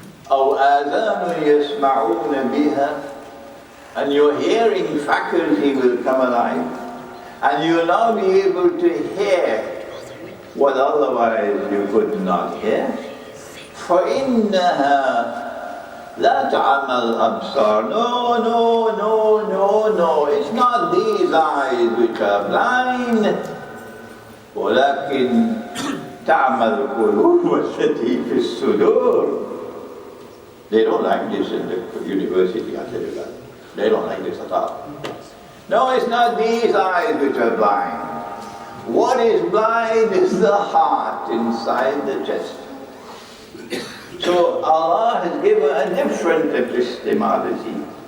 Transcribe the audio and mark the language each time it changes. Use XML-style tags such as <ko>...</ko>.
<ar>أو آذان يسمعون بها,</ar> <en>and your hearing faculty will come alive, and you'll now be able to hear what otherwise you could not hear.</en> <ar>فإنها لا تعمى الأبصار.</ar> <en>No, no, no, no, no. It's not these eyes which are blind.</en> <ar>ولكن تعمى القلوب التي في الصدور.</ar> <en>They don't like this in the university, I tell you that. They don't like this at all. No, it's not these eyes which are blind. What is blind is the heart inside the chest. So Allah has given a different epistemology.</en>